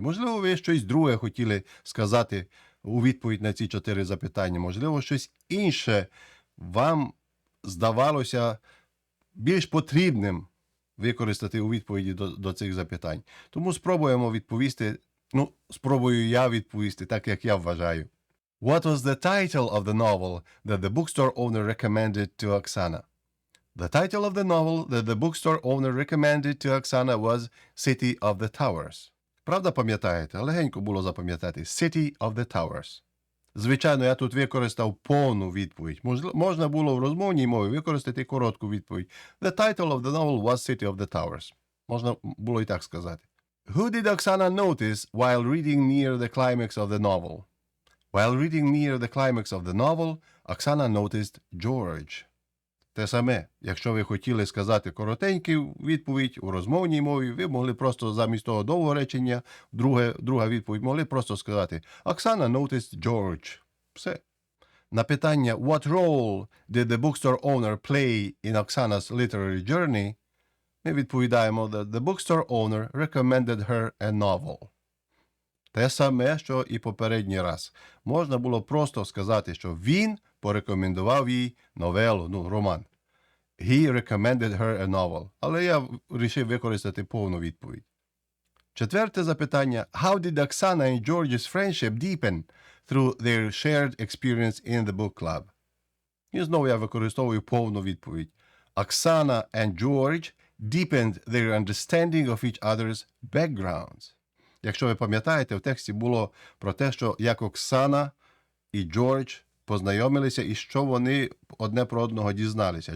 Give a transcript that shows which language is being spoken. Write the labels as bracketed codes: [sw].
[uk] Можливо, ви щось друге хотіли сказати у відповідь на ці 4 запитання. Можливо, щось інше вам здавалося більш потрібним використати у відповіді до цих запитань. Тому спробуємо відповісти, спробую я відповісти так, як я вважаю. [en] What was the title of the novel that the bookstore owner recommended to Oksana? The title of the novel that the bookstore owner recommended to Oksana was City of the Towers. [uk] Правда пам'ятаєте? Легенько було запам'ятати. [en] City of the Towers. [uk] Звичайно, я тут використав повну відповідь. Можна було в розмовній мові використати коротку відповідь. [en] The title of the novel was City of the Towers. [uk] Можна було і так сказати. [en] Who did Oksana notice while reading near the climax of the novel? While reading near the climax of the novel, Oksana noticed George. [uk] Те саме, якщо ви хотіли сказати коротеньку відповідь у розмовній мові, ви могли просто замість того довгого речення, друга відповідь, могли просто сказати [en] Oksana noticed George. [uk] Все. На питання [en] What role did the bookstore owner play in Oksana's literary journey? [uk] Ми відповідаємо [en] that the bookstore owner recommended her a novel. [uk] Те саме, що і попередній раз. Можна було просто сказати, що він порекомендував їй новелу, роман. [en] He recommended her a novel. [uk] Але я вирішив використати повну відповідь. Четверте запитання. [en] How did Oksana and George's friendship deepen through their shared experience in the book club? [uk] І знову я використовую повну відповідь. [en] Oksana and George deepened their understanding of each other's backgrounds. [uk] Якщо ви пам'ятаєте, в тексті було про те, що як Оксана і Джордж познайомилися і що вони одне про одного дізналися.